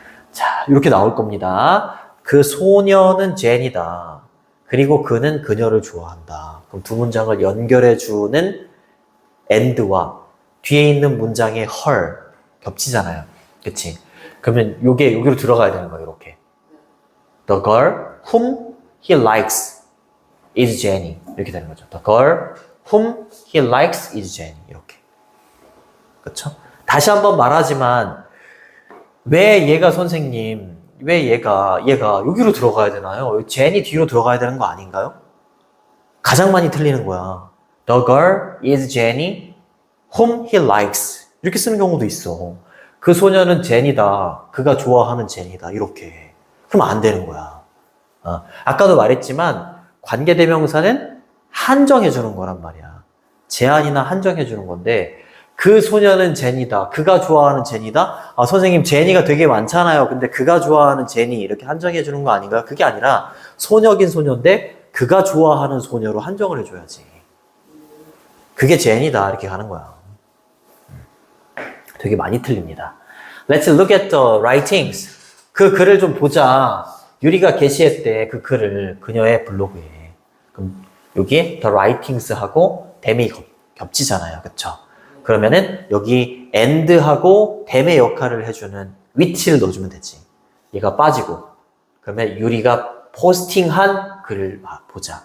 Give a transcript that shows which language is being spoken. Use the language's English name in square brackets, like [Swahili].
[Korean] 자, 이렇게 나올 겁니다. 그 소녀는 제니다. 그리고 그는 그녀를 좋아한다. 그럼 두 문장을 연결해주는 and와 뒤에 있는 문장의 her 겹치잖아요. 그치? 그러면 요게 여기로 들어가야 되는 거예요. 이렇게. [English] The girl whom he likes is Jenny. [Korean] 이렇게 되는 거죠. [English] The girl whom he likes is Jenny. [Korean] 이렇게. 그쵸? 다시 한번 말하지만 왜 얘가 선생님, 왜 얘가 여기로 들어가야 되나요? 제니 뒤로 들어가야 되는 거 아닌가요? 가장 많이 틀리는 거야. [English] The girl is Jenny whom he likes. [Korean] 이렇게 쓰는 경우도 있어. 그 소녀는 제니다. 그가 좋아하는 제니다. 이렇게. 그럼 안 되는 거야. 아까도 말했지만 관계대명사는 한정해주는 거란 말이야. 제한이나 한정해주는 건데 그 소녀는 제니다. 그가 좋아하는 제니다. 선생님 제니가 되게 많잖아요. 근데 그가 좋아하는 제니 이렇게 한정해 주는 거 아닌가요? 그게 아니라 소녀긴 소녀인데 그가 좋아하는 소녀로 한정을 해줘야지. 그게 제니다. 이렇게 가는 거야. 되게 많이 틀립니다. [English] Let's look at the writings. [Korean] 그 글을 좀 보자. 유리가 게시했대. 그 글을 그녀의 블로그에. 그럼 여기에 the writings하고 them이 겹치잖아요. 그쵸? 그러면은 여기 and하고 them의 역할을 해주는 which를 넣어주면 되지. 얘가 빠지고 그러면 유리가 포스팅한 글을 보자.